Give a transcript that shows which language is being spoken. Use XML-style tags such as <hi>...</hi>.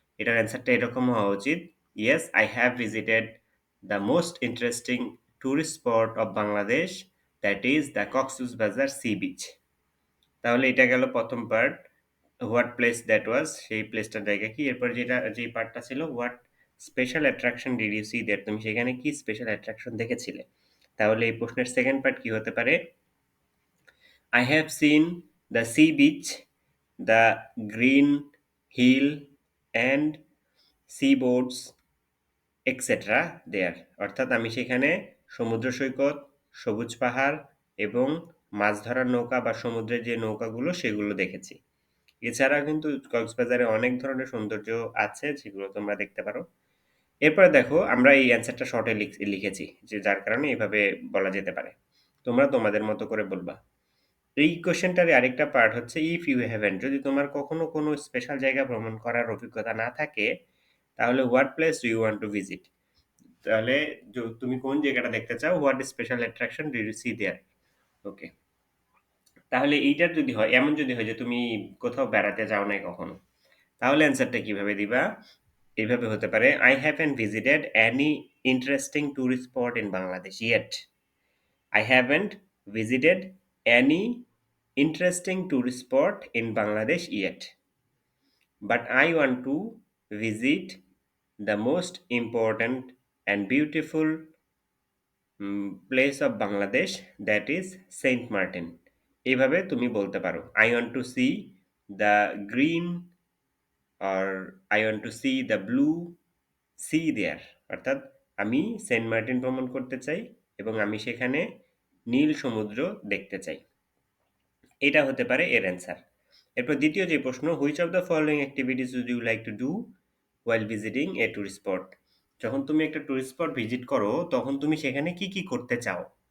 <bn>এটার অ্যান্সারটা এরকম হওয়া উচিত,</bn> <en>"Yes, I have visited the most interesting tourist spot of Bangladesh, that is the Cox's Bazar sea beach."</en> <bn>তাহলে এটা গেল ১ম part.</bn> <en>what place that was,</en> <bn>সেই প্লেসটার জায়গা কি? এরপর যেই পার্টটা ছিল,</bn> <en>what special attraction did you see there,</en> <bn>তুমি সেখানে কি স্পেশাল অ্যাট্রাকশন দেখেছিলে? তাহলে এই প্রশ্নের 2nd পার্ট কি হতে পারে?</bn> <en>I have seen the sea beach, the green hill and seaboards etc. there.</en> <bn>অর্থাৎ আমি সেখানে সমুদ্র সৈকত, সবুজ পাহাড় এবং মাছ ধরার নৌকা বা সমুদ্রের যে নৌকাগুলো সেগুলো দেখেছি। এছাড়া কিন্তু কক্সবাজারে অনেক ধরনের সৌন্দর্য আছে যেগুলো তোমরা দেখতে পারো। এরপরে দেখো আমরা এই অ্যান্সারটা শর্টে লিখেছি যে যার কারণে এভাবে বলা যেতে পারে। তোমরা তোমাদের মতো করে বলবা। এই কোয়েশ্চেনটার আরেকটা পার্ট হচ্ছে</bn> <en>if you haven't,</en> <bn>যদি তোমার কখনো কোনো স্পেশাল জায়গা ভ্রমণ করার অভিজ্ঞতা না থাকে তাহলে</bn> <en>what place do you want to visit,</en> <bn>তাহলে তুমি কোন জায়গাটা দেখতে চাও?</bn> <en>What special attraction do you see there? Okay.</en> <bn>তাহলে এইটার যদি হয়, এমন যদি হয় যে তুমি কোথাও বেড়াতে যাও নাই কখনো, তাহলে অ্যান্সারটা কিভাবে দিবা? এভাবে হতে পারে,</bn> <en>I haven't visited any interesting tourist spot in Bangladesh yet. I haven't visited any interesting tourist spot in Bangladesh yet. But I want to visit the most important and beautiful place of Bangladesh, that is Saint Martin.</en> <bn>এইভাবে তুমি বলতে পারো,</bn> <en>I want to see the green or I want to see the blue sea there.</en> <bn>অর্থাৎ আমি Saint Martin ভ্রমণ করতে চাই এবং আমি সেখানে নীল সমুদ্র দেখতে চাই। এটা হতে পারে এর অ্যান্সার। এরপর দ্বিতীয় যে প্রশ্ন,</bn> <en>Which of the following activities would you like to do while visiting a tourist spot?</en> <bn>যখন তুমি একটা টুরিস্ট স্পট ভিজিট করো তখন তুমি সেখানে কি কি করতে চাও?</bn>